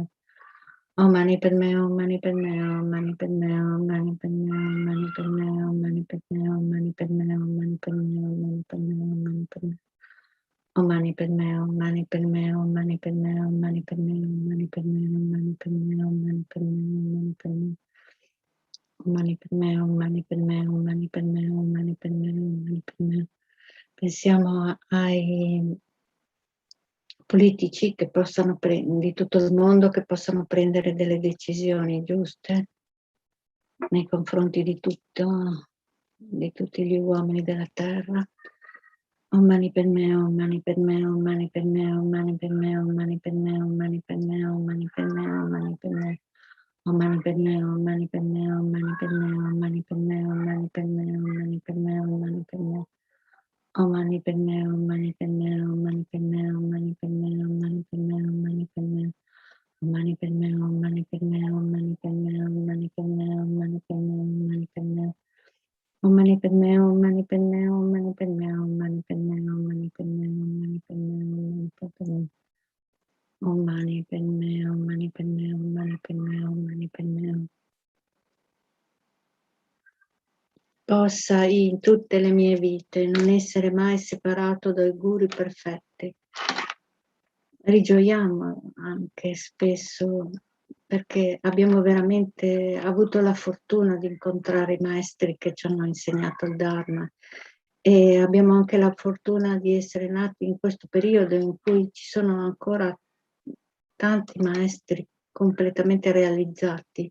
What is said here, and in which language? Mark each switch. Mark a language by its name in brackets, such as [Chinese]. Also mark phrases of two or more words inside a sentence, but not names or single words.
[Sanskrit] Om mani padme, om mani padme, om mani padme, om mani padme, om mani padme, om mani padme, om mani padme, om mani padme, om mani padme, om mani padme. Om mani padme, om mani padme, om mani padme, om mani padme, om mani padme, om mani padme, om mani padme, om mani padme. Om mani padme, om mani padme, om mani padme, om mani padme, om mani padme. [Italian] Pensiamo ai politici che possano di tutto il mondo che possano prendere delle decisioni giuste nei confronti di tutti gli uomini della terra. [Sanskrit] Om mani padme, om mani padme, om mani padme, om mani padme, om mani padme, om mani padme, om mani padme, om mani padme. Om mani padme, om mani padme, om mani padme, om mani padme, om mani padme, om mani padme, om mani padme. Om mani padme, om mani padme, om mani padme, om mani padme, om mani padme, om mani padme. Om mani padme, om mani padme, om mani padme, om mani padme, om mani padme, om mani padme. Om mani padme, om mani padme, om mani padme, om mani padme, om mani padme, om mani padme, om mani padme. Om mani padme, om mani padme, om mani padme, om mani padme. [Italian] Possa in tutte le mie vite non essere mai separato dai guru perfetti. Rigioiamo anche spesso perché abbiamo veramente avuto la fortuna di incontrare i maestri che ci hanno insegnato il Dharma e abbiamo anche la fortuna di essere nati in questo periodo in cui ci sono ancora tanti maestri completamente realizzati.